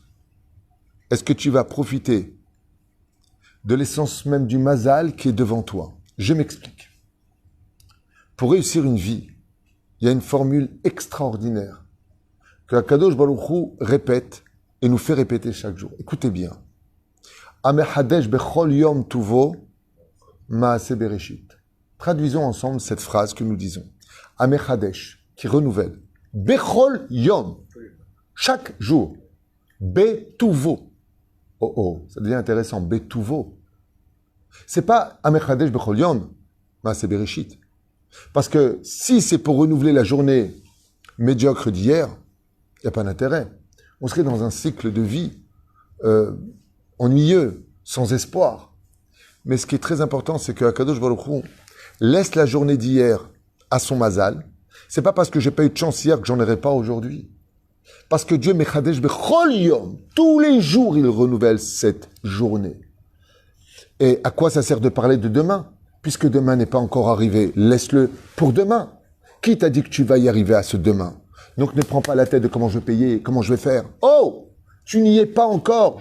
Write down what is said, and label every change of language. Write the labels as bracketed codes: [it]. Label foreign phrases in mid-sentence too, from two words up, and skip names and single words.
[fr] Est-ce que tu vas profiter de l'essence même du mazal qui est devant toi? Je m'explique. Pour réussir une vie, il y a une formule extraordinaire que [he] הקדוש ברוך הוא [fr] répète et nous fait répéter chaque jour. Écoutez bien. [he] המחדש בכל יום טובו מעשה בראשית. [fr] Traduisons ensemble cette phrase que nous disons. Amechadesh, qui renouvelle. [he] בכל יום, [fr] chaque jour. Betuvo. Oh, ça devient intéressant. [he] בטובו. [fr] C'est pas [he] המחדש בכל יום מעשה בראשית. [fr] Parce que si c'est pour renouveler la journée médiocre d'hier, il n'y a pas d'intérêt. On serait dans un cycle de vie ennuyeux, sans espoir. Mais ce qui est très important, c'est que [he] הקדוש ברוך הוא [fr] laisse la journée d'hier à son mazal. C'est pas parce que j'ai pas eu de chance hier que j'en aurai pas aujourd'hui. Parce que Dieu [he] מחדש בכל יום, [fr] tous les jours, il renouvelle cette journée. Et à quoi ça sert de parler de demain? Puisque demain n'est pas encore arrivé, laisse-le pour demain. Qui t'a dit que tu vas y arriver à ce demain? Donc ne prends pas la tête de comment je vais payer, comment je vais faire. Oh, tu n'y es pas encore.